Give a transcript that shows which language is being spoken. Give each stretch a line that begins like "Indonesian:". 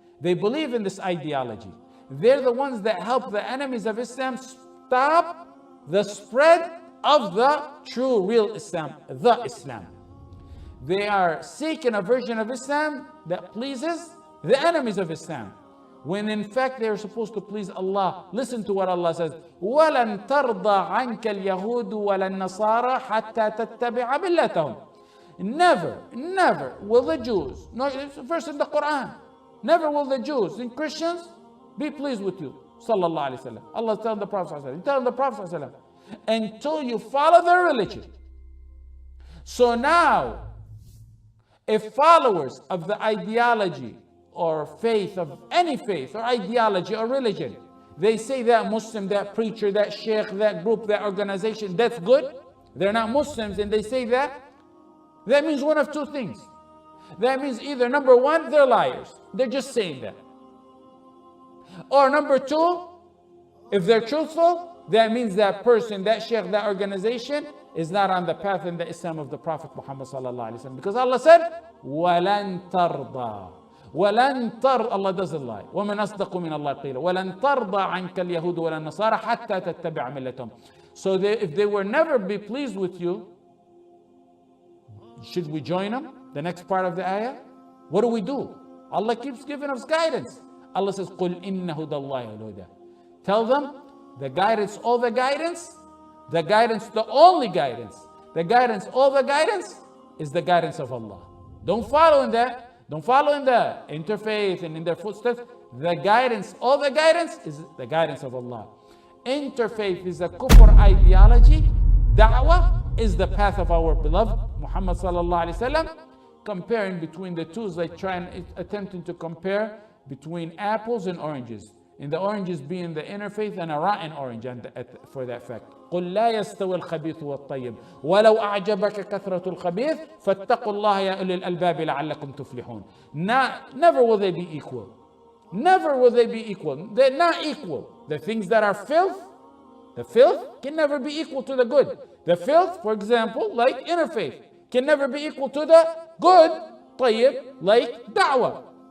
English: They believe in this ideology. They're the ones that help the enemies of Islam stop the spread of the true, real Islam, the Islam. They are seeking a version of Islam that pleases the enemies of Islam, when in fact they are supposed to please Allah. Listen to what Allah says:
Arabic: وَلَن تَرْضَى عَنْكَ الْيَهُودُ وَلَا النَّصَارَى حَتَّى تَتَّبِعَ مِلَّتَهُمْ.
English: Never will the Jews, no, it's a verse in the Quran, never will the Jews and Christians be pleased with you. Sallallahu Alaihi Wasallam. Allah is telling the Prophet Sallallahu Alaihi Wasallam, telling the Prophet Sallallahu Alaihi Wasallam, until you follow their religion. So now, if followers of the ideology or faith, of any faith or ideology or religion, they say that Muslim, that preacher, that sheikh, that group, that organization, that's good, they're not Muslims and they say that, that means one of two things. That means either number one, they're liars, they're just saying that. Or number two, if they're truthful, that means that person, that sheikh, that organization is not on the path in the Islam of the Prophet Muhammad sallallahu alaihi wasallam. Because Allah said,
Arabic: وَلَن تَرْضَى وَلَن تَرْضَى.
English: Allah doesn't lie.
Arabic: وَمَنْ أَصْدَقُ مِنَ اللَّهِ قِيلًا وَلَن تَرْضَى عَنْكَ الْيَهُودُ وَلَا النَّصَارَى حَتَّى تَتَّبِعَ مِلَّتَهُمْ.
English: So if they were never be pleased with you, should we join them? The next part of the ayah. What do? Allah keeps giving us guidance. Allah says,
Arabic: قُلْ إِنَّ هُدَى اللَّهِ الْهُدَى.
English: Tell them the guidance, all the guidance, the guidance, the only guidance, the guidance, all the guidance is the guidance of Allah. Don't follow in that. Don't follow in the interfaith and in their footsteps. The guidance, all the guidance is the guidance of Allah. Interfaith is a kufr ideology. Da'wah is the path of our beloved Muhammad sallallahu alaihi wasallam. Comparing between the two is like attempting to compare between apples and oranges. And the oranges being the interfaith and a rotten orange for that fact.
Arabic: قل لا يستوي الخبيث والطيب ولو أعجبك كثرة الخبيث فاتقوا الله يا أولي الألباب لعلكم تفلحون.
English: Never will they be equal. Never will they be equal. They're not equal. The things that are filth, the filth can never be equal to the good. The filth, for example, like interfaith, can never be equal to the good, طيب, like da'wah.